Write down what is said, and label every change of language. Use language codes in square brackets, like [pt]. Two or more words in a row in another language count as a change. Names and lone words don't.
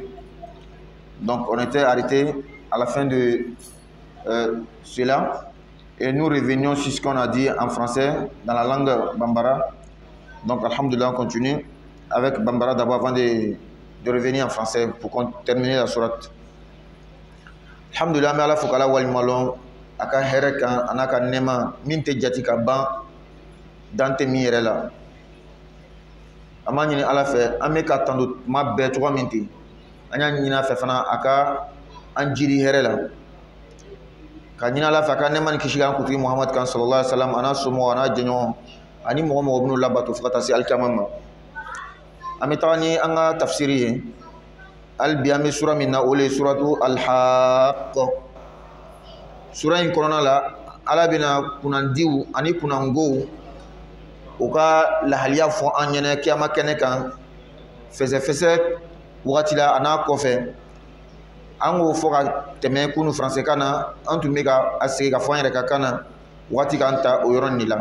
[fr] Donc on était arrêté à la fin de cela et nous revenions sur ce qu'on a dit en français dans la langue Bambara. Donc alhamdulillah, on continue avec Bambara d'abord avant de revenir en français pour terminer la sourate. [bm] Alhamdulillah, mais Allah faut qu'Allah wali malon aka hereka anaka nema minte jati ka ban dante mi yɛrɛ la ama ɲini Ala fɛ an bɛ ka tando tuma bɛɛ cogo min ten an y'a ɲini a fɛ fana a ka an jiri hɛrɛ la ka ɲini Ala fɛ a ka nɛɛma ni kisi k'an kuntigi Muhammad kan [ar] صلى الله عليه وسلم [bm] a n'a somɔgɔw a n'a jɛɲɔgɔn ani mɔgɔ mɔgɔ minnu labato fo ka taa se alikiyama ma. An bɛ taga ni an ka tafsiri ye hali bi an bɛ sura min na o le ye suratu Al-Haqq. Sura in kɔnɔna la Ala bɛna kunnandiw ani kunnangow u ka lahaliya fɔ an ɲɛna kiyama kɛnɛ kan fɛsɛfɛsɛ wagati la a n'a kɔfɛ an k'o fɔ ka tɛmɛ kunu français kan na an tun bɛ ka a segin ka fɔ an yɛrɛ ka kan na wagati k'an ta o yɔrɔ nin la.